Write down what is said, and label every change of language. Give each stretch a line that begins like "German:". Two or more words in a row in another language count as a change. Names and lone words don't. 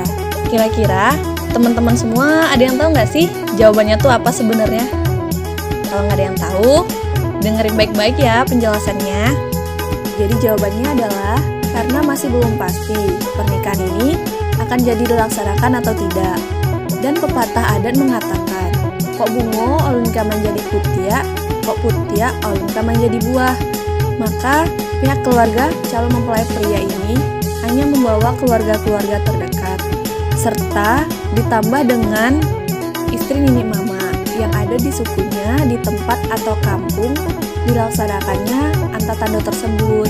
Indonesian: Kira-kira teman-teman semua ada yang tahu nggak sih jawabannya tuh apa sebenarnya? Kalau nggak ada yang tahu, dengerin baik-baik ya penjelasannya. Jadi jawabannya adalah karena masih belum pasti pernikahan ini akan jadi dilaksanakan atau tidak. Dan pepatah adat mengatakan,
Minangkabau: kok bungo ulun ka menjadi putia, kok putia ulun ka menjadi buah.
Indonesian: Maka pihak keluarga calon mempelai pria ini hanya membawa keluarga-keluarga terdekat, serta ditambah dengan istri nenek mama yang ada di sukunya di tempat atau kampung dilaksanakannya Anta Tando tersebut.